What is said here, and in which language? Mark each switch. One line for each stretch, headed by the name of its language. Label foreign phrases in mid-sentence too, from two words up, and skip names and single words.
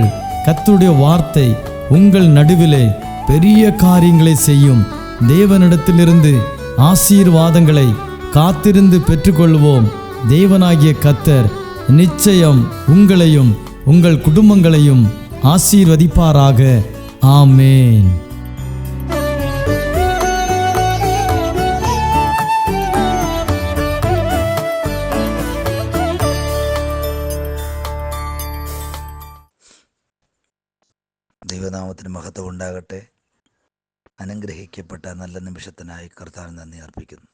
Tamil: கர்த்தருடைய வார்த்தை உங்கள் நடுவிலே பெரிய காரியங்களை செய்யும். தேவனிடத்திலிருந்து ஆசீர்வாதங்களை காத்திருந்து பெற்றுக்கொள்வோம். தேவனாகிய கர்த்தர் நிச்சயம் உங்களையும் உங்கள் குடும்பங்களையும் ஆசீர்வதிப்பாராக. ஆமேன்.
Malayalam: ദൈവനാമത്തിന് മഹത്വം ഉണ്ടാകട്ടെ. അനുഗ്രഹിക്കപ്പെട്ട നല്ല നിമിഷത്തിനായി കർത്താവിന് നന്ദി അർപ്പിക്കുന്നു.